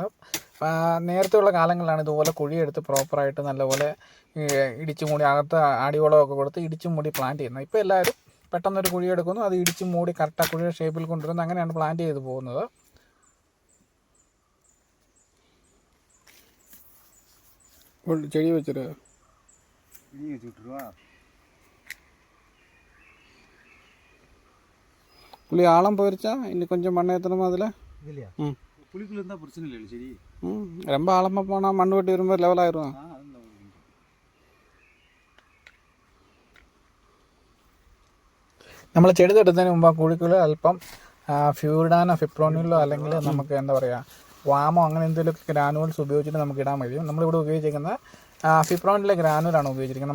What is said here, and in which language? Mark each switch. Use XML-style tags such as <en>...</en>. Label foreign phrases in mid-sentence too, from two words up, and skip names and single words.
<ml>നേരത്തെയുള്ള കാലങ്ങളിലാണ് ഇതുപോലെ കുഴിയെടുത്ത് പ്രോപ്പറായിട്ട് നല്ലപോലെ ഇടിച്ച് മൂടി അകത്ത് അടിവളമൊക്കെ കൊടുത്ത് ഇടിച്ച് മൂടി പ്ലാന്റ് ചെയ്യുന്നത്. ഇപ്പോൾ എല്ലാവരും പെട്ടെന്നൊരു കുഴി എടുക്കുന്നു, അത് ഇടിച്ച് മൂടി കറക്റ്റ് ആ കുഴിയുടെ ഷേപ്പിൽ കൊണ്ടുവരുന്നു. അങ്ങനെയാണ് പ്ലാന്റ് ചെയ്ത് പോകുന്നത്. ചെടി വെച്ചിട്ട്</ml> <ta>புளி ஆழம் போயிருச்சா? இன்னும் கொஞ்சம் மண்ணை ஏற்றணுமா அதில்? இல்லையா? புளிக்குள்ள இருந்தால் பிரச்சனை இல்லை செடி. ரொம்ப ஆழமாக போனால் மண் வெட்டி வரும்போது லெவல் ஆயிரும்.</ta> <ml>നമ്മൾ ചെടി തട്ടുന്നതിന് മുമ്പ് ആ കുഴിക്കുള്ളിൽ അല്പം ഫ്യൂരിഡാനോ ഫിപ്രോണിലോ അല്ലെങ്കിൽ നമുക്ക് എന്താ പറയുക വാമോ അങ്ങനെ എന്തെങ്കിലുമൊക്കെ ഗ്രാനുവൽസ് ഉപയോഗിച്ചിട്ട് നമുക്ക് ഇടാൻ കഴിയും. നമ്മളിവിടെ ഉപയോഗിച്ചിരിക്കുന്ന ഫിപ്രോണിലെ ഗ്രാനുവലാണ് ഉപയോഗിച്ചിരിക്കുന്നത്.</ml>